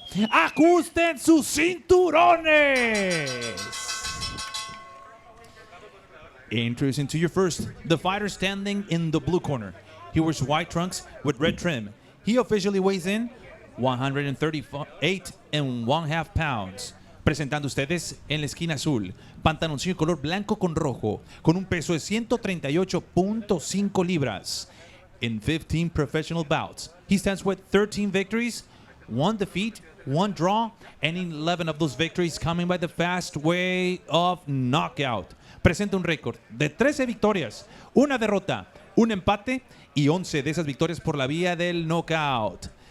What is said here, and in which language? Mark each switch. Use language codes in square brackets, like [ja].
[es] ¡Ajusten sus cinturones! [en] Introducing to you first, the fighter standing in the blue corner. He wears white trunks with red trim. He officially weighs in 138.5 pounds. [es] Presentando ustedes en la esquina azul, pantaloncillo color blanco con rojo, con un peso de 138.5 libras. [en] In 15 professional bouts, he stands with 13 victories, 1 defeat, 1 draw, and 11 of those victories coming by the fast way of knockout. [es] Presenta un récord de 13 victorias, 1 derrota, 1 empate y 11 de esas victorias por la vía del knockout.